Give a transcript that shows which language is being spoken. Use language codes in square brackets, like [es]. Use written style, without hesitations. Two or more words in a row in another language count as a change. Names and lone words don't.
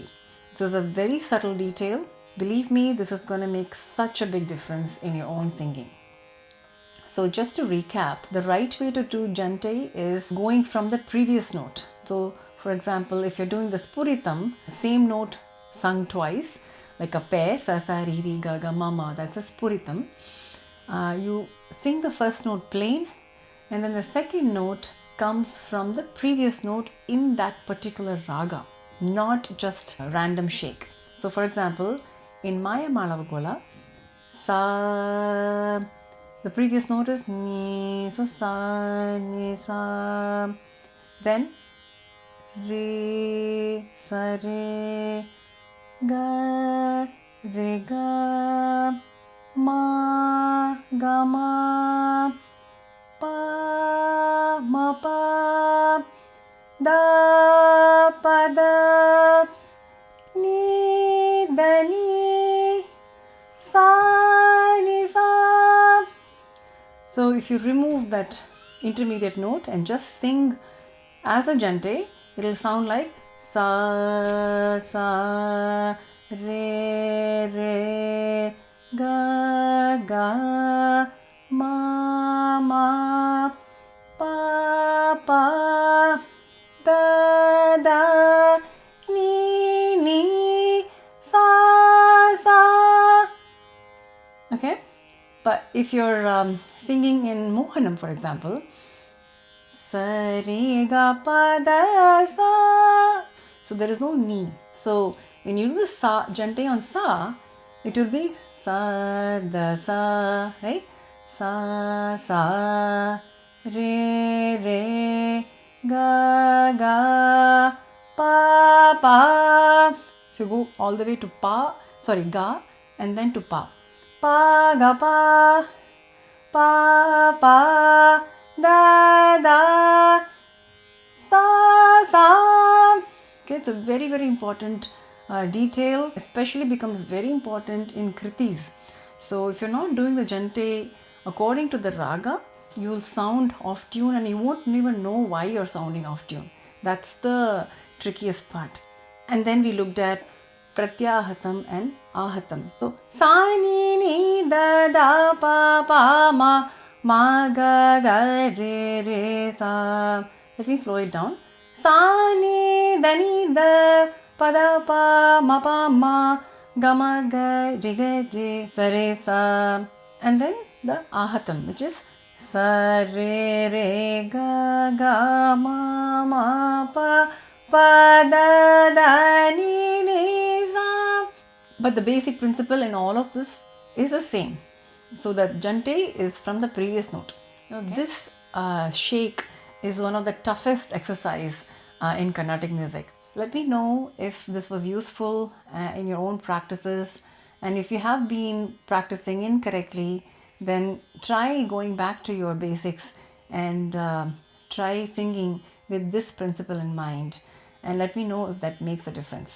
[en] It was a very subtle detail. Believe me, this is going to make such a big difference in your own singing. So just to recap, the right way to do Jantai is going from the previous note. So for example, if you're doing the Spuritam, same note sung twice, like a pair, sa sa ri ri ga ga ma ma, that's a Spuritam. You sing the first note plain, and then the second note comes from the previous note in that particular raga, not just a random shake. So for example, in Maya Malavagola, sa, the previous note is ni, so sa, ni, sa, then re, sa, re, ga, ma, ga, ma, pa, ma, pa, da, pa, da, ni, da, ni, sa, ni, sa. So if you remove that intermediate note and just sing as a Jantai, it will sound like sa, sa, re, re, ga, ga, ma, ma, pa, pa, da, da, ni, ni, sa, sa. Okay? But if you're singing in Mohanam, for example, sa, re, ga, pa, da, sa. So there is no ni. So when you do the sa, Jantai on sa, it will be sa, da, sa, right? Sa, sa, re, re, ga, ga, pa, pa. So go all the way to pa, sorry, ga, and then to pa. Pa, ga, pa, pa, da, da, sa, sa. Okay, it's a very, very important detail especially becomes very important in kritis. So if you're not doing the Jantai according to the raga, you'll sound off tune and you won't even know why you're sounding off tune. That's the trickiest part. And then we looked at pratyahatam and ahatam. So sa ni ni da da pa pa ma ga ga re re sa. Let me slow it down. Sa ni da ni da pa da pa ma ga ma ga re sa re sa. And then the ahatam, which is sa re ga ma pa da da ni sa. But the basic principle in all of this is the same. So the Jantai is from the previous note. Now this shake is one of the toughest exercise in Carnatic music. Let me know if this was useful in your own practices, and if you have been practicing incorrectly, then try going back to your basics and try singing with this principle in mind, and let me know if that makes a difference.